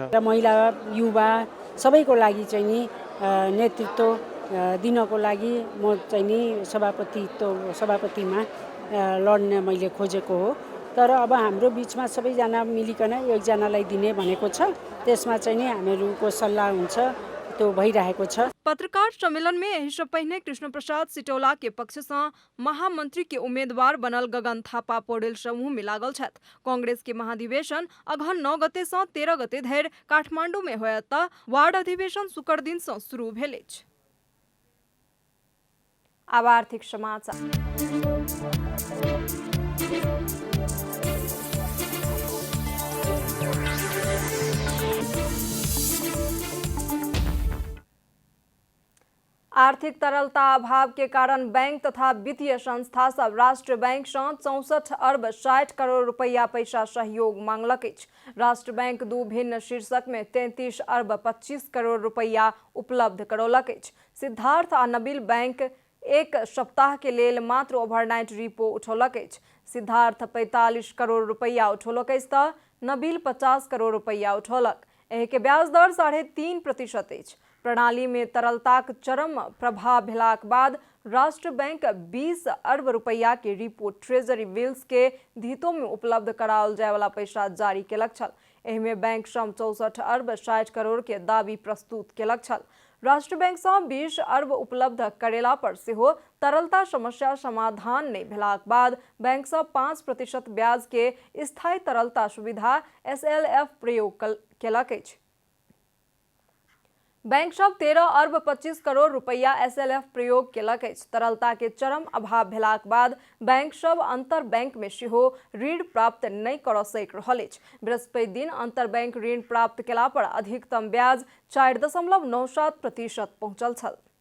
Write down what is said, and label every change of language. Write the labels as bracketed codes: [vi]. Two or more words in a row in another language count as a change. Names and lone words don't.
[ne] र महिला युवा सबैको लागि चाहिँ नि नेतृत्व दिनको लागि म चाहिँ नि सभापतिमा लड्न मैले खोजेको हो। तर अब हाम्रो बिचमा सबैजना मिलिकन एकजनालाई दिने भनेको छ। त्यसमा चाहिँ नि हामीहरूको सल्लाह हुन्छ, त्यो भइरहेको छ। [mai] पत्रकार सम्मेलन में यही से पहले कृष्ण प्रसाद सिटौला के पक्ष से महामंत्री के उम्मीदवार बनल गगन थापा पौडेल समूह में लागल छथि। कांग्रेस के महाधिवेशन अगहन 9 गते से 13 गते धरि काठमांडू में होयत वार्ड अधिवेशन शुक्र दिन से शुरू भेल अछि। आब आर्थिक समाचार। आर्थिक तरलता अभाव के कारण बैंक तथा वित्तीय संस्था सब राष्ट्र बैंक से 64 अरब 60 करोड़ रुपया पैसा सहयोग मांगलक अछि। राष्ट्र बैंक दू भिन्न शीर्षक में 33 अरब 25 करोड़ रुपया उपलब्ध करौलक अछि। सिद्धार्थ आ नबील बैंक एक सप्ताह के लेल मात्र [en] overnight repo [mai] उठौलक अछि। सिद्धार्थ 45 करोड़ रुपया उठौलक अछि तऽ नबील 50 करोड़ रुपया उठौलक। एहि के ब्याज दर 3.5% अछि। प्रणाली में तरलताक चरम प्रभाव भेलाक बाद राष्ट्र बैंक 20 अरब रुपया के [en] repo treasury bills [mai] के धितो में उपलब्ध कराओल जाय वाला पैसा जारी केलक छल। एहि में बैंक सम 64 अरब 60 करोड़ के दावी प्रस्तुत केलक छल। राष्ट्र बैंक से 20 अरब उपलब्ध करेला पर सेहो तरलता समस्या समाधान नहीं भेलाक बाद बैंक से 5% ब्याज के स्थायी तरलता सुविधा SLF प्रयोग केलक अछि। बैंक सब 13 अरब 25 करोड़ रुपया SLF प्रयोग केलक अछि। तरलता के चरम अभाव भेलाक बाद बैंक सब अंतर बैंक में सेहो ऋण प्राप्त नहीं कर सक रहल अछि। बृहस्पति दिन अंतर बैंक ऋण प्राप्त केला पर अधिकतम ब्याज 4.97% पहुंचल छल।